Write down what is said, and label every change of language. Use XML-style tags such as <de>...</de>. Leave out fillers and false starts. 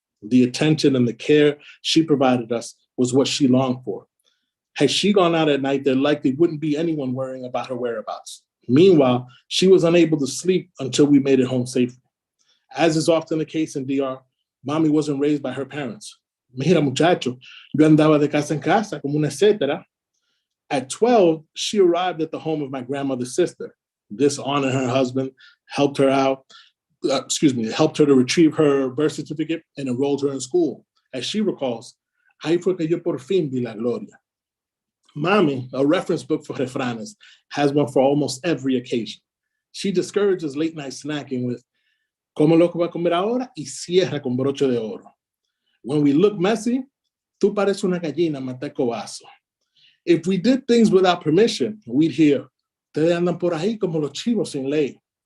<en>The attention and the care she provided us was what she longed for. Had she gone out at night, there likely wouldn't be anyone worrying about her whereabouts. Meanwhile, she was unable to sleep until we made it home safely. As is often the case in DR, Mami wasn't raised by her parents.</en> <es>Mira, muchacho, yo andaba de casa en casa, como una etcétera.</es> <en>At 12, she arrived at the home of my grandmother's sister. This aunt and her husband helped her helped her to retrieve her birth certificate and enrolled her in school. As she recalls,</en> <es>ahí fue que yo por fin vi la gloria.</es> <en>Mami, a reference book for refranes, has one for almost every occasion. She discourages late night snacking with,</en> <es>como lo que va a comer ahora y cierra con broche de oro.</es> <en>When we look messy,</en> <es>tú pareces una gallina, mata cobazo.</es> <en>If we did things without permission, we'd hear,</en> <es>ustedes andan por ahí como los chivos sin ley.</es>